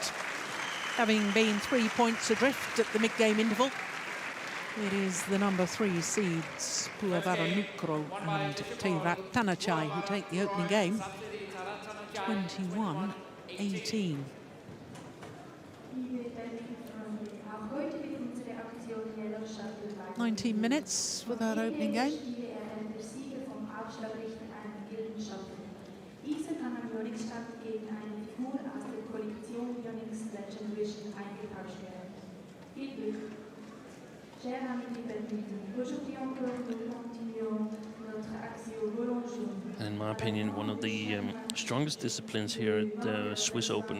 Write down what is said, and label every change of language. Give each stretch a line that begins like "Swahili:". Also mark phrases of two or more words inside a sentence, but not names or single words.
English: Having been 3 points adrift at the mid-game interval, it is the number 3 seeds, Puavaranukroh and Tegrat Thanachai, who take the opening game, 21-18. 19 minutes for that opening game.
German: Diese kann am Yonex-Stand gegen eine Figur aus der Kollektion Yonex Legend Vision eingetauscht werden. Viel Glück.
French: Chers amis du badminton, aujourd'hui encore nous continuons notre action Roland-Jour.
English: In my opinion, one of the strongest disciplines here at the Swiss Open.